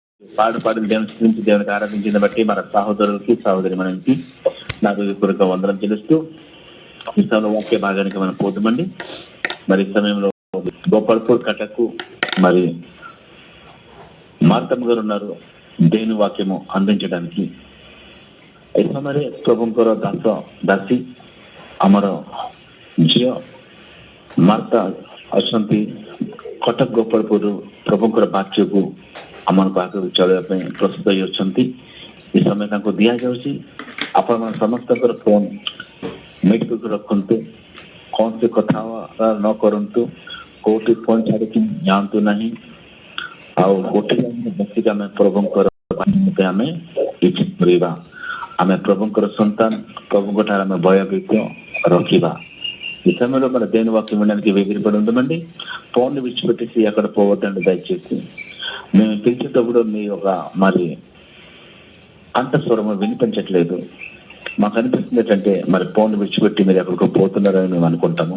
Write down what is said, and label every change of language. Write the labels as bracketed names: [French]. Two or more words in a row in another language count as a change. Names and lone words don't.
[Telugu] పాడిన దేవునికి ఆరాధించిన బట్టి మన సహోదరులకి సహోదరి మనకి నాకు కొరకు వందనం తెలుస్తూ ఈ సమయంలో వాక్య భాగానికి మనం పోతామండి. మరి ఈ సమయంలో గోపాల్పూర్ కటకు మరి మార్తమ్మ గారు ఉన్నారు దేవుని వాక్యము అందించడానికి. [Odia] మరి ప్రభుଙ୍କର ଦାସୀ ଆମର ଝିଅ ମାର୍ତା ଅଛନ୍ତି କଟକ ଗୋପାଳପୁର ପ୍ରଭୁଙ୍କର ବାକ୍ୟକୁ ଆମ ପାଖକୁ ଚଳେଇବା ପାଇଁ ପ୍ରସ୍ତୁତ ହେଉଛନ୍ତି। ଏ ସମୟ ତାଙ୍କୁ ଦିଆଯାଉଛି। ଆପଣମାନେ ସମସ୍ତଙ୍କର ଫୋନ୍ ମିଟ୍କୁ ରଖନ୍ତୁ, କୌଣସି କଥା ନ କରନ୍ତୁ, କୋଉଠି ଫୋନ୍ ଛାଡ଼ିକି ଯାଆନ୍ତୁ ନାହିଁ। ଆଉ ଗୋଟେ ବସିକି ଆମେ ପ୍ରଭୁଙ୍କର ଆମେ କିଛି କରିବା। ଆମେ ପ୍ରଭୁଙ୍କର ସନ୍ତାନ, ପ୍ରଭୁଙ୍କ ଠାରେ ଆମେ భయభీత రଖିବା। [Telugu] ఈ సమయంలో మన దేవుని వాక్యం వినడానికి వేగిరపడుందామండి. ఫోన్ విడిచిపెట్టేసి అక్కడ పోవద్దండి దయచేసి. మేము పిలిచేటప్పుడు మీ ఒక మరి అంతఃస్వరము వినిపించట్లేదు. మాకు అనిపిస్తుంది ఏంటంటే మరి ఫోన్ విడిచిపెట్టి మీరు ఎక్కడికో పోతున్నారని మేము అనుకుంటాము.